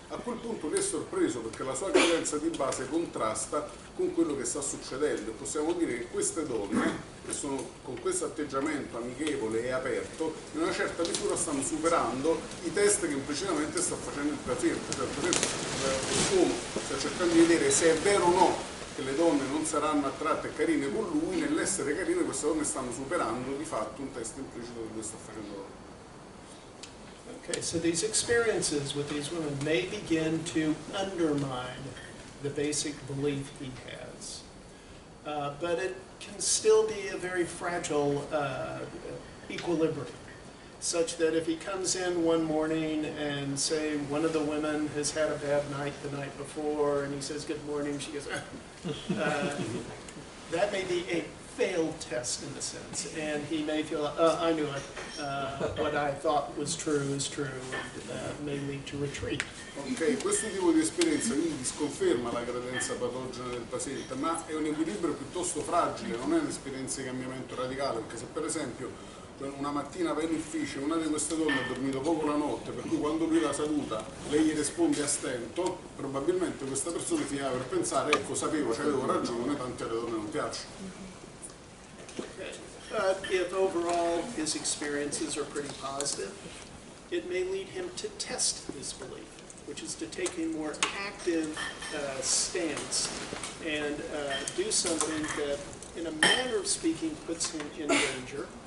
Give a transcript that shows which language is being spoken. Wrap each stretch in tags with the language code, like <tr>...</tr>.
<it>A quel punto lui è sorpreso perché la sua credenza di base contrasta con quello che sta succedendo e possiamo dire che queste donne, che sono con questo atteggiamento amichevole e aperto, in una certa misura stanno superando i test che implicitamente sta facendo il paziente. Cioè il paziente, l'uomo sta cercando di vedere se è vero o no che le donne non saranno attratte e carine con lui. Nell'essere carine queste donne stanno superando di fatto un test implicito che lui sta facendo loro.</it> <en>Okay, so these experiences with these women may begin to undermine the basic belief he has. But it can still be a very fragile equilibrium, such that if he comes in one morning and say one of the women has had a bad night the night before and he says good morning, she goes, that may be a failed test in a sense, and he may feel, I knew it, what I thought was true is true, and may lead to retreat.</en> <it>Ok, questo tipo di esperienza quindi sconferma la credenza patogena del paziente, ma è un equilibrio piuttosto fragile, non è un'esperienza di cambiamento radicale, perché se per esempio una mattina va in ufficio e una di queste donne ha dormito poco la notte, per cui quando lui la saluta lei gli risponde a stento, probabilmente questa persona finirà per pensare, ecco, sapevo, c'avevo ragione, tanto alle donne non piacciono.</it> <en>But if overall his experiences are pretty positive, it may lead him to test his belief, which is to take a more active stance and do something that, in a manner of speaking, puts him in danger.</en>